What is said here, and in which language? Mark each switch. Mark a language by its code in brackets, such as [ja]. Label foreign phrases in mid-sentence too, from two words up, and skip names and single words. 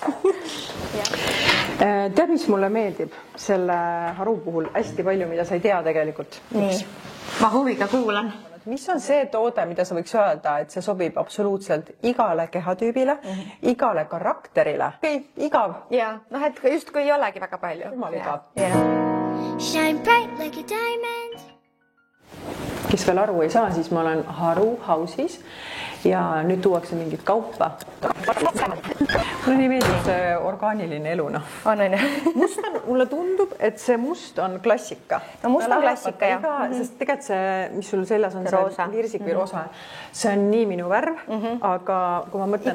[et] Tead, mis mulle meeldib selle haru puhul hästi palju, mida sa ei tea tegelikult? Nii, ma huviga kuulan. Mis on see toode, mida sa võiks öelda, et see sobib absoluutselt igale kehatüübile, igale karakterile? Igav. Ja, et just kui ei olegi väga palju. Jumal igav. [en] Shine bright like a diamond. [et] Kes veel aru ei saa, siis ma olen Haru House'is ja nüüd tuuakse mingit kaupa. Mulle nii meeldib see orgaaniline elu. Mulle tundub, et see must on klassika. No must on klassika, jah. Sest tegelikult see, mis sul seljas on, see virsik või rosa, see on nii minu värv, aga kui ma mõtlen